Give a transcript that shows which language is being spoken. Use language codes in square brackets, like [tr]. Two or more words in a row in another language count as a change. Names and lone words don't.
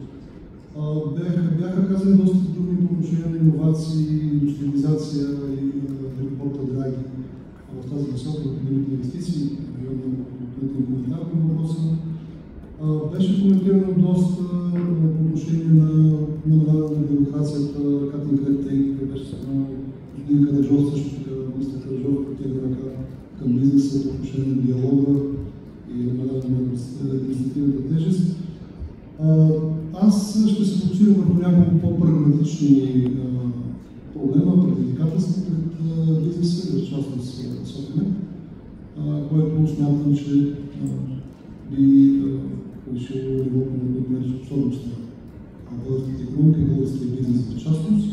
[bg] Бяха казани доста думи по отношение на иновации, индустриализация и аеропорта Драги в тази насока, необходимите инвестиции, допълнителен коментар по въпроса. Беше коментирано доста по отношение на намаляване на бюрокрацията, [en] cutting red tape, [bg] беше споменал господин Караджов, също така министър Караджов протегна ръка към бизнеса по отношение на диалога и намаляване на административната тежест. Аз ще се фокусирам върху няколко по-прагматични проблема, предизвикателства пред бизнеса, в частност София, което смятам, че би повишило нивото на конкурентоспособност на българската икономика и българския бизнес в частност.